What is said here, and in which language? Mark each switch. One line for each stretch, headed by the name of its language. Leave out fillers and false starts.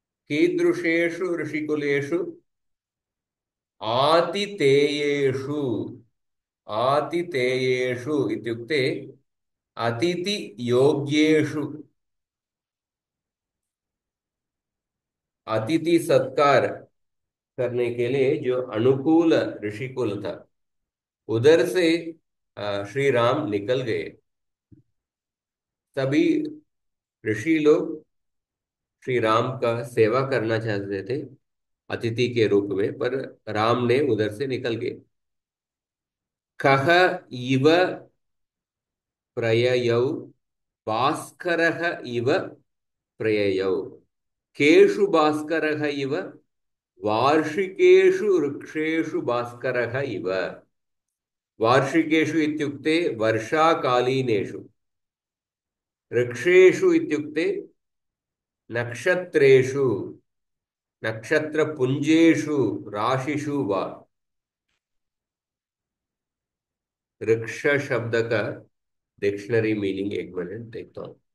Sanskrit: कीदृशेषु ऋषिकुलेषु? आतिथेयेषु। आतिथेयेषु इत्युक्ते अतिथि योग्येषु।
Hindi: अतिथि सत्कार करने के लिए जो अनुकूल ऋषिकुल था उधर से श्री राम निकल गए। तभी ऋषि लोग श्री राम का सेवा करना चाहते थे अतिथि के रूप में, पर राम ने उधर से निकल गए।
Sanskrit: कह इव प्रययौ भास्करः इव प्रययौ। केषु भास्करः इव? वार्षिकेषु वृक्षेषु भास्करः इव। वार्षिकेषु इत्युक्ते वर्षाकालीनेषु, वृक्षेषु इत्युक्ते नक्षत्रेषु, नक्षत्रपुञ्जेषु, राशिषु वा।
Hindi: वृक्ष शब्द का डिक्शनरी मीनिंग एक मिनट देखता हूं।